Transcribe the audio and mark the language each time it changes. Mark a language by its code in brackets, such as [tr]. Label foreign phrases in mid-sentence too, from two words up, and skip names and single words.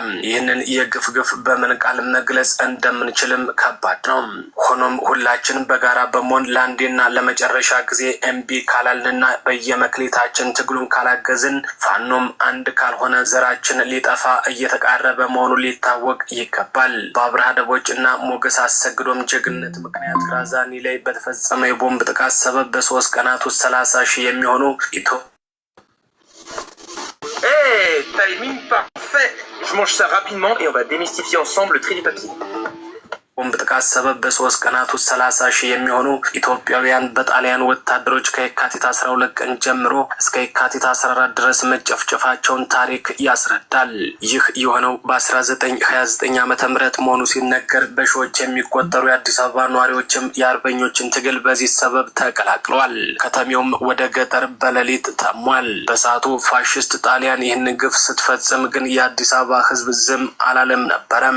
[am] ይህንን የግፍ ግፍ በምን ቃል መግለጽ እንደምንችልም ከባድ ነው። ሆኖም ሁላችን በጋራ በመሆን ለአንዴና ለመጨረሻ ጊዜ እምቢ ካላልንና በየመክሊታችን ትግሉን ካላገዝን ፋኖም አንድ ካልሆነ ዘራችን ሊጠፋ እየተቃረበ መሆኑ ሊታወቅ ይገባል። በአብርሃ ደቦጭና ሞገስ አሰግዶም ጀግንነት ምክንያት ራዛኒ ላይ በተፈጸመ የቦምብ ጥቃት ሰበብ በ3 ቀናት ውስጥ 30 ሺህ የሚሆኑ [fr] timing parfait. Je mange ça rapidement et on va démystifier ensemble le tri du papier. [am] ቦምብ ጥቃት ሰበብ በ3 ቀናት ውስጥ 30 ሺህ የሚሆኑ ኢትዮጵያውያን በጣሊያን ወታደሮች ከየካቲት 12 ቀን ጀምሮ እስከ የካቲት 14 ድረስ መጨፍጨፋቸውን ታሪክ ያስረዳል። ይህ የሆነው በ1929 ዓ.ም መሆኑ ሲነገር በሺዎች የሚቆጠሩ የአዲስ አበባ ነዋሪዎችም የአርበኞችን ትግል በዚህ ሰበብ ተቀላቅለዋል። ከተሜውም ወደ ገጠር በሌሊት ተሟል። በሰዓቱ ፋሽስት ጣሊያን ይህን ግፍ ስትፈጽም ግን የአዲስ አበባ ሕዝብ ዝም አላለም ነበረም።